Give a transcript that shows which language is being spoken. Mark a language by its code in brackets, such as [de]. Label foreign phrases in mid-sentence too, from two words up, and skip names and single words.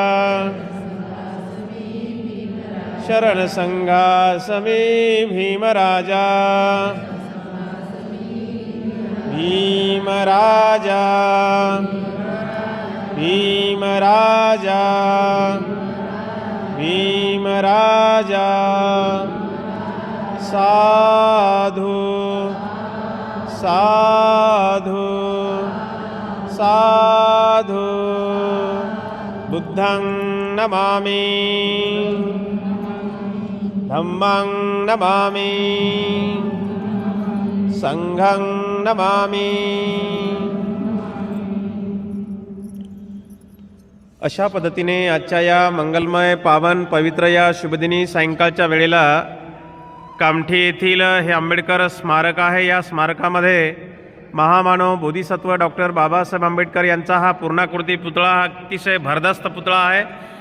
[pi] शरण संघासमी भीमराजा, भीमराजा, भीमराजा, भीमराजा, साधु साधु साधु, बुद्धं नमामि, धम्मं नमामि, संघं नमामि. [mr] अशा पद्धतीने आजच्या या मंगलमय पावन पवित्र या शुभदिनी सायंकाळच्या वेळेला कामठी येथील हे आंबेडकर स्मारक आहे. या स्मारकामध्ये महामानव बोधिसत्व डॉक्टर बाबासाहेब आंबेडकर यांचा हा पूर्णाकृती पुतळा हा अतिशय भरदस्त पुतळा आहे.